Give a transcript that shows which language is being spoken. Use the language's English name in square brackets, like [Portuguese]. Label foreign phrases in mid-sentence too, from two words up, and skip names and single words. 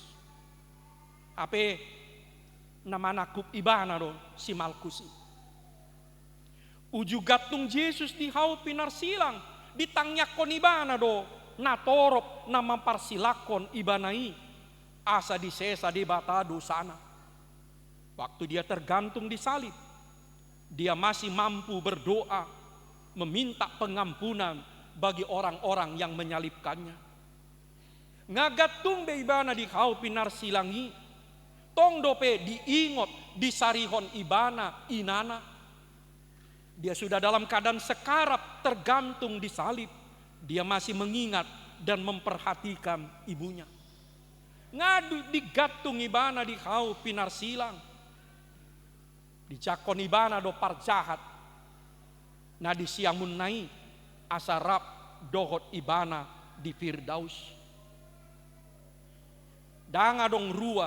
[Batak Toba] Ape namanakup ibana do si Malkus. Uju gatung Yesus di hau pinarsilang. Ditangyakon ibana do natorop na mamparsilakon ibanai. Asa di sesa di batado sana. [Indonesian] Waktu dia tergantung di salib, dia masih mampu berdoa, meminta pengampunan bagi orang-orang yang menyalibkannya. [Batak Toba] Ngagatung be ibana di hau pinarsilangi, tong dope diingot di sarihon ibana inana. [Indonesian] Dia sudah dalam keadaan sekarat tergantung di salib. Dia masih mengingat dan memperhatikan ibunya. [Batak Toba] Ngadu digatung ibana di hau pinarsilang. Dijakon ibana do parjahat. Na di siamun nai asarap dohot ibana di Firdaus. Danga dong ruar.